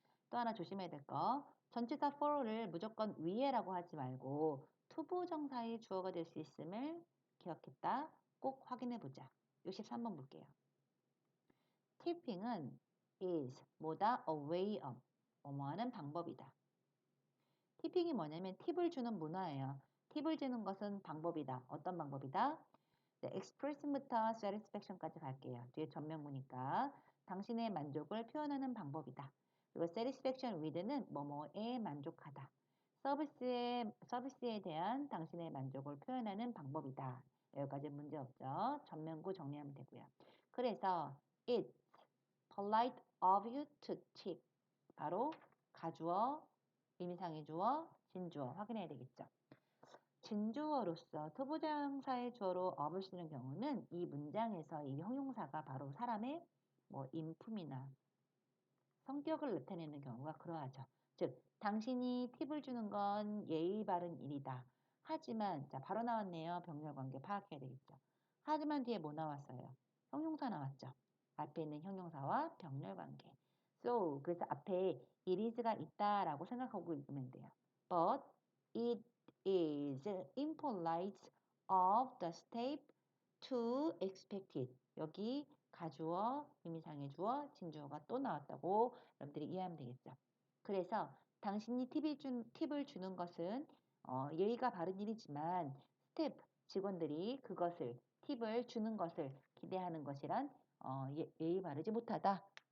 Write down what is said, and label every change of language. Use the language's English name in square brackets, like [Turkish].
[Korean] 또 하나 조심해야 될 거. 전치사 for를 무조건 위에라고 하지 말고 투부정사의 주어가 될 수 있음을 기억했다. 꼭 확인해 보자. 63번 볼게요. tipping은 is 뭐다? a way of 뭐뭐하는 방법이다. 티핑이 뭐냐면 팁을 주는 문화예요. 팁을 주는 것은 방법이다. 어떤 방법이다? 네, expressing부터 satisfaction까지 갈게요. 뒤에 전명구니까 당신의 만족을 표현하는 방법이다. 그리고 satisfaction with는 뭐뭐에 만족하다. 서비스에 대한 당신의 만족을 표현하는 방법이다. 여기까지 문제 없죠. 전명구 정리하면 되고요. [English] 그래서 it's polite of you to tip. [Korean] 바로 가주어, 의미상의 주어, 진주어 확인해야 되겠죠. 진주어로서 투부정사의 주어로 of을 쓰는 경우는 이 문장에서 이 형용사가 바로 사람의 뭐 인품이나 성격을 나타내는 경우가 그러하죠. 즉, 당신이 팁을 주는 건 예의 바른 일이다. 하지만, 자, 바로 나왔네요. 병렬관계 파악해야 되겠죠. 하지만 뒤에 뭐 나왔어요? 형용사 나왔죠. 앞에 있는 형용사와 병렬관계. So, 그래서 앞에 it is가 있다라고 생각하고 읽으면 돼요. [English] But it is impolite of the state to expect it. [Korean] 여기 가주어, 의미상의 주어, 진주어가 또 나왔다고 여러분들이 이해하면 되겠죠. 그래서 당신이 팁을 주는 것은 예의가 바른 일이지만 스텝 직원들이 그것을 팁을 주는 것을 기대하는 것이란 예의 바르지 못하다.